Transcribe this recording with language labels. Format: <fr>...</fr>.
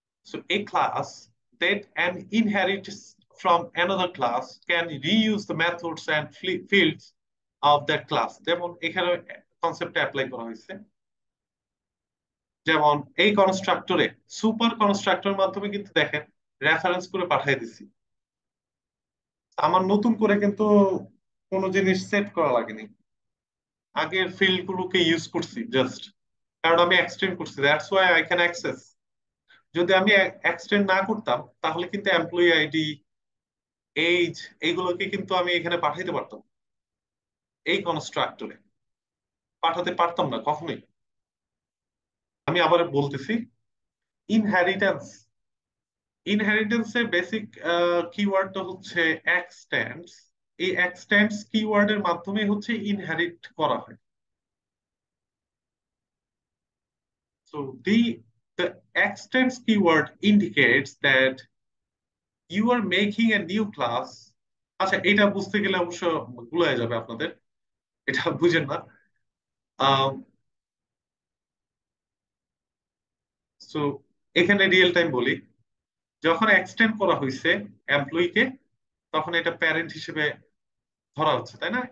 <en>So a class that an inherits from another class can reuse the methods and fields of that class.</en> <bn>যেমন এখানে কনসেপ্টটা apply করা হয়েছে, যেমন এই কনস্ট্রাক্টরে সুপার কনস্ট্রাক্টর মাধ্যমে কিন্তু দেখেন রেফারেন্স করে পাঠিয়ে দিছি। আমার নতুন করে কিন্তু কোনো জিনিস সেট করা লাগেনি, আগের ফিল্ড গুলোকে ইউজ করছি জাস্ট, কারণ আমি এক্সটেন্ড করছি,</bn> <en>That's why I can access.</en> <bn>যদি আমি এক্সটেন্ড না করতাম তাহলে কিন্তু এমপ্লয়ি আইডি, এইজ, এইগুলোকে কিন্তু আমি এখানে পাঠাইতে পারতাম, এই কনস্ট্রাক্টরে পাঠাতে পারতাম না কখনোই। আমি আবার বলতেছি, ইনহেরিটেন্স, ইনহেরিটেন্সের বেসিক কিওয়ার্ডটা হচ্ছে এক্সটেন্ডস। এই এক্সটেন্ডস কিওয়ার্ডের মাধ্যমে হচ্ছে ইনহেরিট করা হয়।</bn> <en>So the extends keyword indicates that you are making a new class.</en> <bn>আচ্ছা, এটা বুঝতে গেলে অবশ্য গুলায় যাবে আপনাদের, এটা বুঝেন না। সো এখানে রিয়েল টাইম বলি, যখন এক্সটেন্ড করা হয়েছে এমপ্লয়িকে, তখন এটা প্যারেন্ট হিসেবে ধরা হচ্ছে, তাই না?</bn>